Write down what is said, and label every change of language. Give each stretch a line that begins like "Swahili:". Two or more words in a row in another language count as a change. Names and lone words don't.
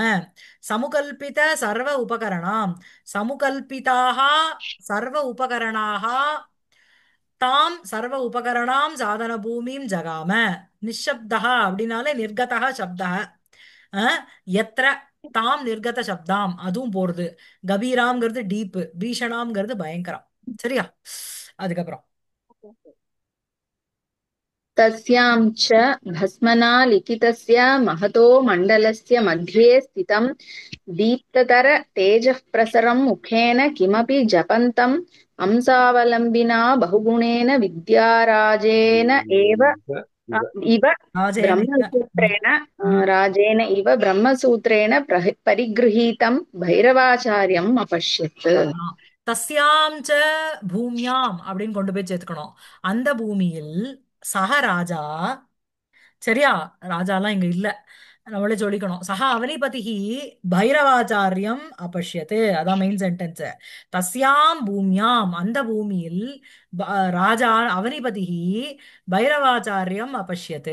Sanskrit: समुकल्पित सर्व उपकरणाम् समुकल्पिताक सर्व उपकरणाक ताम् सर्व उपकरणाम् साधन भूमिम् जगाम. நிஷப்தः அப்படின்னாலே निर्गतः शब्दः. एत्र ताम् निर्गत शब्दाम्
Tamil: அதுவும் போறது. கபீராம்ங்கிறது டீப் பீஷணாம்ங்கிறது பயங்கரம். சரியா? அதுக்கப்புறம்
Sanskrit: तस्यां च भस्मना लिखितस्य महतो मण्डलस्य मध्ये स्थितं दीप्ततर तेजःप्रसरं मुखेन किमपि जपन्तम् अंसावलम्बिना बहुगुणेन विद्याराजेन इव ராஜேன ब्रह्मसूत्रेण राजेन इव ब्रह्मसूत्रेण परिगृहीतं भैरवाचार्यम् अपश्यत्। तस्यां च भूम्याम्
Tamil: அப்படின்னு கொண்டு போய் சேர்த்துக்கணும். அந்த பூமியில் சக ராஜா. சரியா? ராஜாலாம் இங்க இல்ல நம்மளே சொல்லிக்கணும்.
Sanskrit: स च अवनिपतिः भैरवाचार्यम् अपश्यत्.
Tamil: அதான்
English: main sentence.
Sanskrit: तस्यां भूम्याम्
Tamil: அந்த பூமியில் ராஜா
Sanskrit: अवनिपतिः भैरवाचार्यम् अपश्यत्.